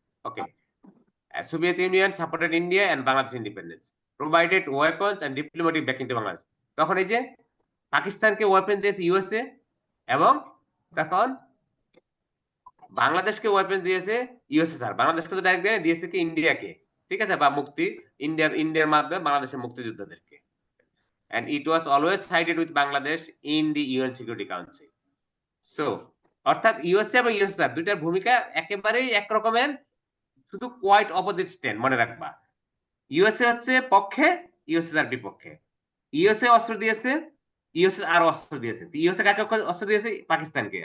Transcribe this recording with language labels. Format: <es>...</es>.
<en>Okay, Soviet Union supported India and Bangladesh independence, provided weapons and diplomatic backing to Bangladesh.</en> <bn>তখন এই যে পাকিস্তানকে weapon দিয়েছে ইউএসএ, এবং তখন বাংলাদেশকে ওয়েপন দিয়েছে ইউএসএসআর। বাংলাদেশকে তো ডাইরেক্ট দিয়েছে কি ইন্ডিয়াকে, ঠিক আছে, বা ইন্ডিয়ার মাধ্যমে বাংলাদেশের মুক্তিযোদ্ধাদেরকে।</bn> <en>And it was always sided with Bangladesh in the UN Security Council.</en> <bn>So অর্থাৎ ইউএসএ এবং ইউএসএসআর দুইটার ভূমিকা একেবারেই একরকমের, শুধু</bn> <en>Quite opposite stand.</en> <bn>মনে রাখবা, ইউএসএ হচ্ছে পক্ষে, ইউএসএসআর বিপক্ষে। ইউএসএ অস্ত্র দিয়েছে, ইউএসএসআর অস্ত্র দিয়েছে। ইউএসএ কাকে অস্ত্র দিয়েছে? পাকিস্তানকে।</bn>